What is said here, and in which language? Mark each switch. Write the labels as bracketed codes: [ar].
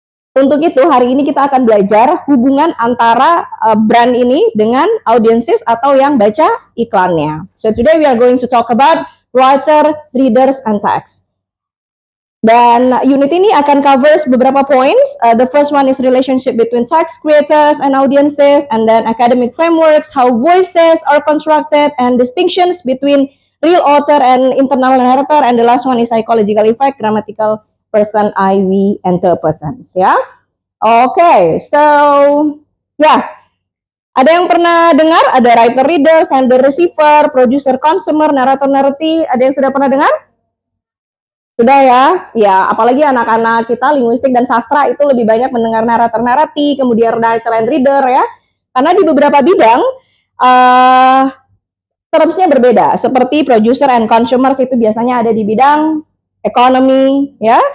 [id] Untuk itu, hari ini kita akan belajar hubungan antara brand ini dengan audiences atau yang baca iklannya. [en] So today we are going to talk about writer, readers, and text. [id] Dan unit ini akan [en] covers beberapa points. The first one is relationship between text creators and audiences, and then academic frameworks, how voices are constructed, and distinctions between real author and internal narrator, and the last one is psychological effect, grammatical person, I, we, and third persons. [id] Ya, oke, so ya, ada yang pernah dengar? Ada writer, reader, sender, receiver, producer, consumer, narator, narrative. Ada yang sudah pernah dengar? Sudah ya, ya apalagi anak-anak kita linguistik dan sastra itu lebih banyak mendengar narator, narasi, kemudian writer and reader ya. Karena di beberapa bidang termsnya berbeda. Seperti producer and consumers itu biasanya ada di bidang ekonomi ya.